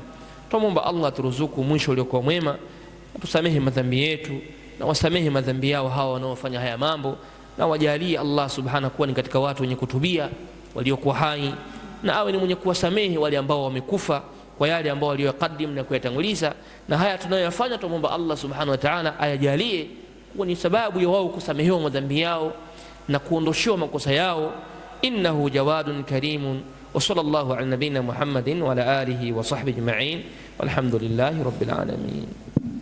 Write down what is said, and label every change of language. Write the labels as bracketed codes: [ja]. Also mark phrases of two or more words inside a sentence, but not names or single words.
[sw] Tumuomba Allah turuzuku mwisho uliokuwa mwema, tusamehe madhambi yetu na wasamehe madhambi yao hawa wanaofanya haya mambo, na wajalie Allah subhanahu kuwa ni katika watu wenye kutubia waliokuwa hai, na awe ni mwenye kuwasamehe wale ambao wamekufa kwa yale ambao waliyokadimu na kuyatanguliza. Na haya tunayoyafanya tumuomba Allah [ar] سبحانه وتعالى [sw] ayajalie kuwa ni sababu ya wao kusamehewa madhambi yao na kuondoshewa makosa yao. [ar] إنه جواد كريم. وصلى الله على نبينا محمد وعلى آله وصحبه أجمعين، والحمد لله رب العالمين.